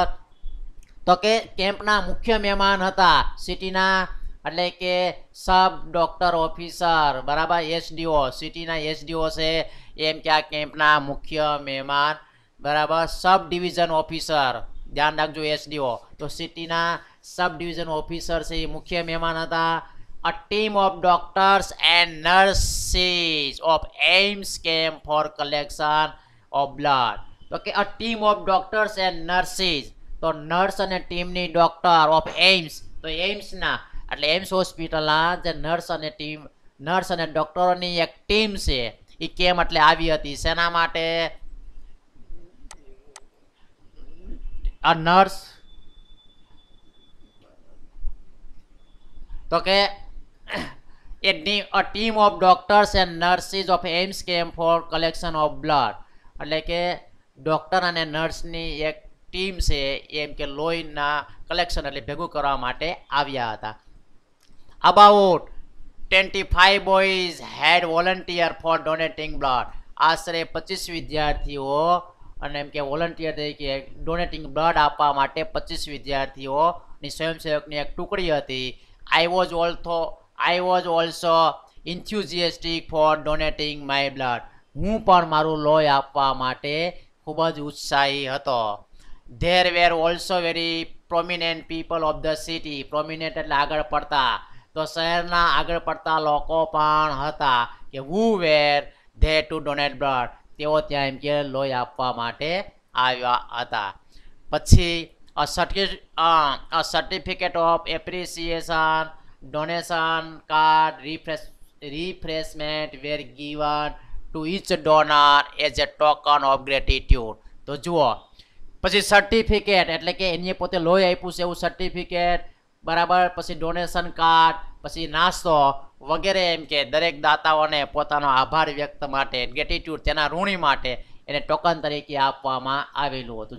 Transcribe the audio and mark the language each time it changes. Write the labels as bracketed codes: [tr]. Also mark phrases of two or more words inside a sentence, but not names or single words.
[gu] તો કે કેમ્પના મુખ્ય મહેમાન હતા સિટીના, એટલે કે [en] sub doctor officer. [gu] બરાબર, એસડીઓ, સિટીના એસડીઓ છે એમ કે આ કેમ્પના મુખ્ય મહેમાન. [en] બરાબર, sub division officer. [gu] ધ્યાન રાખજો, એસડીઓ તો સિટીના [en] sub division officer [gu] છે એ મુખ્ય મહેમાન હતા. [en] A team of doctors and nurses of AIMS came for collection of blood. [gu] તો કે [en] a team of doctors and nurses, [gu] તો નર્સ અને ટીમની [en] doctor of AIMS, [gu] તો એઇમ્સના એટલે એઇમ્સ હોસ્પિટલના જે નર્સ અને ડોક્ટરોની એક ટીમ છે એ કેમ એટલે આવી હતી. શેના માટે? [en] a nurse, [gu] તો કે [en] a team of doctors and nurses of AIMS came for collection of blood. [gu] એટલે કે ડોક્ટર અને નર્સની એક ટીમ છે એમ કે લોહીના કલેક્શન એટલે ભેગું કરવા માટે આવ્યા હતા. [en] About 25 boys had volunteer for donating blood. [gu] આશરે 25 વિદ્યાર્થીઓ અને એમ કે વોલન્ટિયર તરીકે [en] donating blood [gu] આપવા માટે 25 વિદ્યાર્થીઓની સ્વયંસેવકની એક ટુકડી હતી. [en] I was also enthusiastic for donating my blood. [gu] હું પણ મારું લોહી આપવા માટે ખૂબ જ ઉત્સાહી હતો. [en] There were also very prominent people of the city. [gu] Prominent એટલે આગળ પડતા, તો શહેરના આગળ પડતા લોકો પણ હતા કે [en] who were there to donate blood. [gu] તેઓ ત્યાં એમ કે લોહી આપવા માટે આવ્યા હતા. પછી [en] a certificate of appreciation, donation card, refreshment were given to each donor as a token of gratitude. [gu] તો જુઓ, પછી સર્ટિફિકેટ એટલે કે એને પોતે લોહી આપ્યું છે એવું સર્ટિફિકેટ. બરાબર, પછી [en] donation card, [gu] પછી નાસ્તો વગેરે એમ કે દરેક દાતાઓને પોતાનો આભાર વ્યક્ત માટે, ગ્રેટિટ્યુડ તેના ઋણી માટે એને ટોકન તરીકે આપવામાં આવેલું હતું.